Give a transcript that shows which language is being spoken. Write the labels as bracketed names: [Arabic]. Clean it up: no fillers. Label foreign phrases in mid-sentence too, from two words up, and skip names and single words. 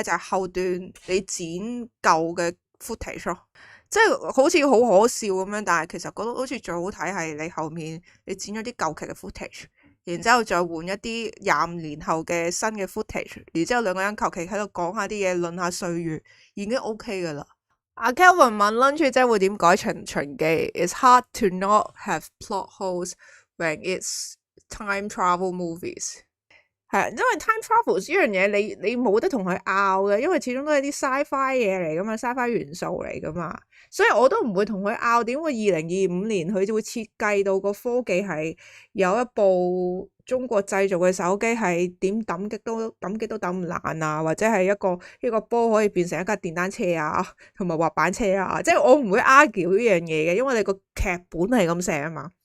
[Cantonese] 就係後段你剪舊嘅 footage 咯，即係好似好可笑咁樣，但係其實覺得好似最好睇係你後面你剪咗啲舊劇嘅 footage，然之後再換一啲25年後嘅新嘅 footage，然之後兩個人求其喺度講下啲嘢，論下歲月，已經 OK 噶啦。阿 Kelvin 問 Lunch 姐會點改尋秦記 [English] ？It's hard to not have plot holes when it's time travel movies。 [Cantonese] 係，因為 [English] time travel [Cantonese] 呢樣嘢，你冇得同佢拗嘅，因為始終都係啲 sci-fi 嘢嚟噶嘛，sci-fi 元素嚟噶嘛，所以我都唔會同佢拗。點會2025年佢就會設計到個科技係有一部中國製造嘅手機係點抌極都抌唔爛啊，或者係一個波可以變成一架電單車啊，同埋滑板車啊，即係我唔會 argue 呢樣嘢嘅，因為你個劇本係咁寫啊嘛。